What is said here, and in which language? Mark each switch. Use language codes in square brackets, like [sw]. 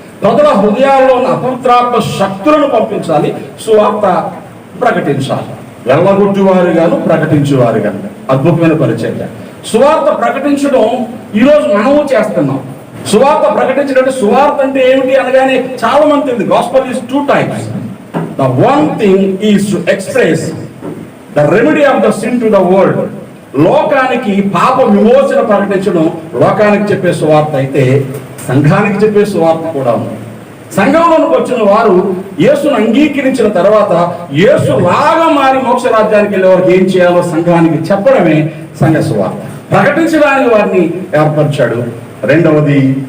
[te] ప్రజల హృదయాల్లో ఉన్న అపవిత్రాత్మ శక్తులను పంపించాలి, సువార్త ప్రకటించాలి. వెళ్ళగొట్టువారు గాను ప్రకటించేవారు గాను. అద్భుతమైన పరిచర్య. సువార్త ప్రకటించడం ఈరోజు మనము చేస్తున్నాం. సువార్త ప్రకటించడం అంటే, సువార్త అంటే ఏమిటి అనగానే చాలా మంది తెలియదు. [en] Gospel is 2 types. The one thing is to express the remedy of the sin to the world. [te] లోకానికి పాప విమోచన ప్రకటించడం లోకానికి చెప్పే సువార్త అయితే, సంఘానికి చెప్పే సువార్త కూడా ఉంది. సంఘంలోకి వచ్చిన వారు యేసును అంగీకరించిన తర్వాత యేసు లాగా మారి మోక్ష రాజ్యానికి వెళ్ళే వారికి ఏం చేయాలో సంఘానికి చెప్పడమే సంఘ సువార్త. ప్రకటించడానికి వారిని ఏర్పరిచాడు. రెండవది